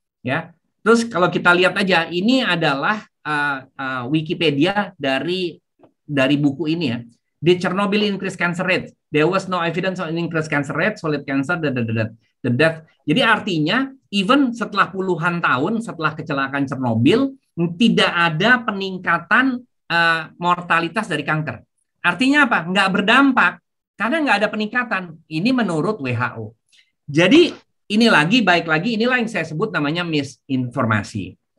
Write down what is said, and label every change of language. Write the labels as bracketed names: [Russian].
[Indonesian] Ya, terus kalau kita lihat aja, ini adalah Wikipedia dari buku ini ya. [English] The Chernobyl increased cancer rate. There was no evidence of increased cancer rate, solid cancer, the death. [Indonesian] Jadi artinya, even setelah puluhan tahun setelah kecelakaan Chernobyl, tidak ada peningkatan mortalitas dari kanker. Artinya apa? Nggak berdampak. Karena nggak ada peningkatan. Ini menurut WHO. Jadi ini baik lagi, inilah yang saya sebut namanya misinformasi.